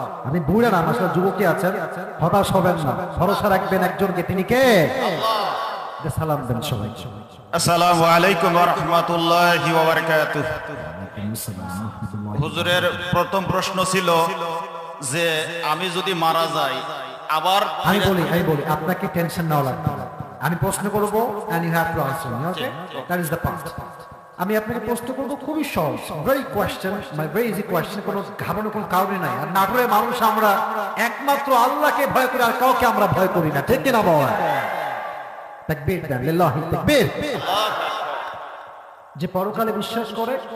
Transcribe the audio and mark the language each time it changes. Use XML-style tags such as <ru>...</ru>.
<bn>আপনি বুড়া না, মাশাআল্লাহ, যুবকই আছেন, হতাশ হবেন না, ভরসা রাখবেন একজনকে, তিনি কে? আল্লাহ। সালাম দেন সবাই। আসসালামু আলাইকুম ওয়া রাহমাতুল্লাহি ওয়া বারাকাতুহু। হুজুরের প্রথম প্রশ্ন ছিল যে আমি যদি মারা যাই আবার, আমি বলি আপনাকে টেনশন নাও লাগবে না। আমি প্রশ্ন করব</bn> <en>and you have to answer me, okay? That is the part.</en> <bn>আমি আপনাকে প্রশ্ন করব খুবই সহজ,</bn> <en>very question, my very easy question,</en> <bn>কোনো ঘাবড়ানোর কোনো কারণে নাই। আর নাটোরের মানুষ আমরা একমাত্র আল্লাহকে ভয় করি, আর কাউকে আমরা ভয় করি না, ঠিক কিনা বাবা? তাকবীর দেন, লিল্লাহি তাকবীর। যে পরকালে বিশ্বাস করে</bn>